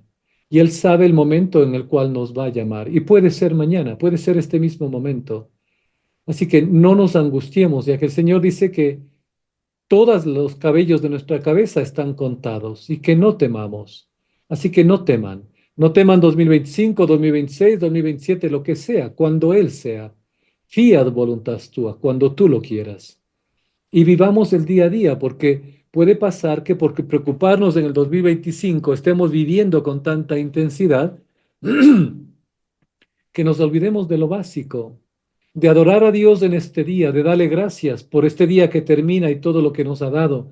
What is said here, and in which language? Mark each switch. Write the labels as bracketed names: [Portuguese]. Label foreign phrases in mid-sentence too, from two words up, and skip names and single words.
[Spanish] Y Él sabe el momento en el cual nos va a llamar. Y puede ser mañana, puede ser este mismo momento. Así que no nos angustiemos, ya que el Señor dice que todos los cabellos de nuestra cabeza están contados y que no temamos. Así que no teman. No teman 2025, 2026, 2027, lo que sea, cuando Él sea. [Latin] Fiat voluntas tua, [Spanish] cuando tú lo quieras. Y vivamos el día a día, porque puede pasar que porque preocuparnos en el 2025 estemos viviendo con tanta intensidad que nos olvidemos de lo básico, de adorar a Dios en este día, de darle gracias por este día que termina y todo lo que nos ha dado.